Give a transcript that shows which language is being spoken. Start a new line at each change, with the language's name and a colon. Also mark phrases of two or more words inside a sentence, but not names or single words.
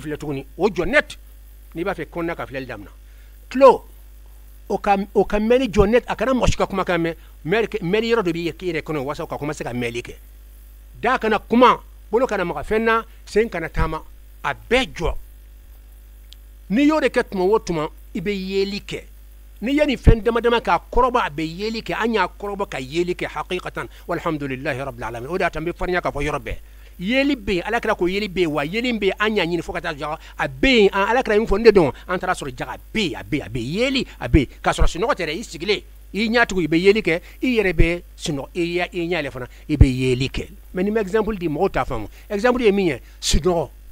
Bambara: filɛ tuguni o jɔ net n'i b'a fɛ kɔnɔna ka filɛli daminɛ tulo o ka mɛnni jɔ net a kana mɔgɔ si ka kumakan mɛn mɛnni yɔrɔ dɔ b'i yɛrɛ kɔnɔ walasa o ka commencer ka mɛnli kɛ da kana kuma bolo kana maga fɛn na sen kana taama a bɛɛ jɔ ni y'o de kɛ tuma o tuma i bɛ yeli kɛ ni ye nin fɛn dama dama k'a kɔrɔbɔ a bɛ yeli kɛ an y'a kɔrɔbɔ ka yeli kɛ
Arabic: حقيقةً والحمد لله رب العالمين
Bambara: o de y'a to an bɛ farinya k'a fɔ yɔrɔ bɛɛ yeli bɛ yen ala kira ko yeli bɛ yen wa yeli bɛ yen an y'a ɲini fo ka taa jaga a bɛ yen ala kira min fɔ n de dɔn an taara sɔrɔ jaga a bɛ yen yeli a bɛ yen k'a sɔrɔ sunɔgɔ tɛ dɛ i sigilen i ɲatugu i bɛ yeli kɛ i yɛrɛ bɛ sunɔgɔ i ɲɛ yɛlɛ fana i bɛ yeli kɛ mais ni ma exemple di mɔgɔw t'a faamu exemple ye min ye sunɔgɔ